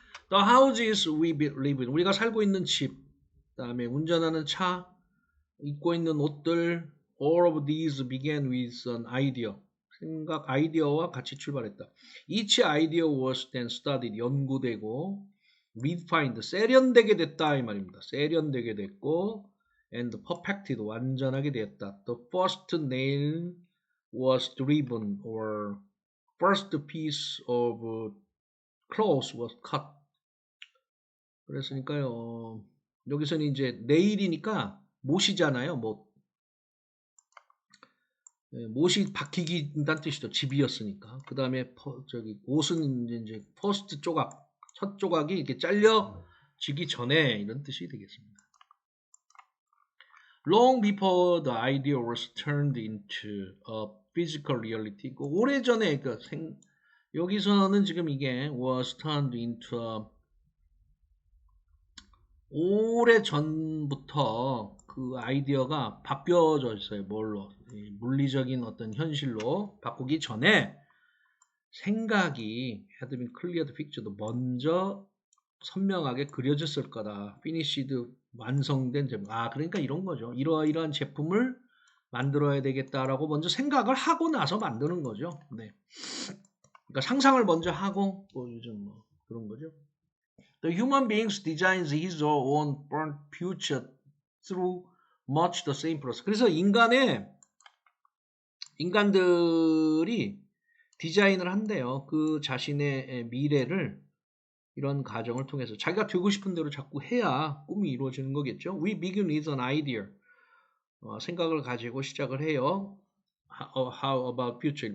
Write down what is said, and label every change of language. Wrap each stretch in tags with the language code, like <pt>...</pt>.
<en>The houses we live in</en> <ko>우리가 살고 있는 집 그 다음에 운전하는 차 입고 있는 옷들</ko> <en>all of these began with an idea</en> <ko>아이디어와 같이 출발했다.</ko> <en>Each idea was then studied</en> <ko>연구되고</ko> <en>refined</en> <ko>세련되게 됐다 이 말입니다. 세련되게 됐고</ko> <en>and perfected</en> <ko>완전하게 되었다.</ko> <en>The first nail was driven or first piece of cloth was cut.</en> <ko>그랬으니까요. 여기서는 이제 네일이니까 못이잖아요. 못이 박히기란 뜻이죠. 집이었으니까. 그 다음에 옷은 이제 퍼스트 조각, 첫 조각이 이렇게 잘려지기 전에 이런 뜻이 되겠습니다.</ko> <en>Long before the idea was turned into a physical reality.</en> <ko>오래전에 여기서는 지금 이게</ko> <en>was turned into a</en> <ko>오래 전부터 그 아이디어가 바뀌어져 있어요. 뭘로? 물리적인 어떤 현실로 바꾸기 전에 생각이</ko> <en>had been cleared</en> <ko>picture도 먼저 선명하게 그려졌을 거다. finished 완성된 제품. 그러니까 이런 거죠. 이러이러한 제품을 만들어야 되겠다라고 먼저 생각을 하고 나서 만드는 거죠. 네. 그러니까 상상을 먼저 하고 요즘 그런 거죠.</ko> <en>The human beings designs his own future through much the same process.</en> <ko>그래서 인간들이 디자인을 한대요. 그 자신의 미래를 이런 과정을 통해서 자기가 되고 싶은 대로 자꾸 해야 꿈이 이루어지는 거겠죠.</ko> <en>We begin with an idea.</en> <ko>생각을 가지고 시작을 해요.</ko> <en>How about future?</en>